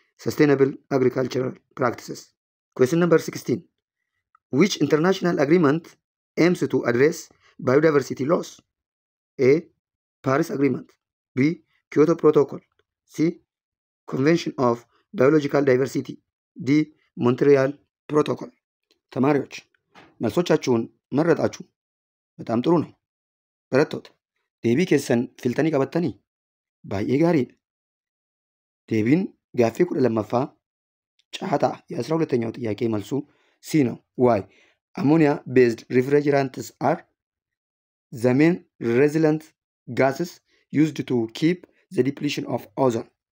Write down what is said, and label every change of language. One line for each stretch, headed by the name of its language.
English: Sustainable agricultural practices. Question number 16. Which international agreement aims to address biodiversity loss? A. Paris Agreement. B. Kyoto Protocol. C. Convention of Biological Diversity. D. Montreal Protocol.
Amharic: ተማሪዎች መልሶቻችሁን መረጣችሁ። በጣም ጥሩ ነው። በረቱት።
Oromo: Deebii keessan filtanii qabattanii baay'ee gaariidha. Deebiin gaaffii 12ffaa caataa
Amharic: የ12ኛው ጥያቄ መልሱ ሲ ነው።
English: Why? Ammonia based refrigerants are the main resilient gases used to keep the depletion of ozone.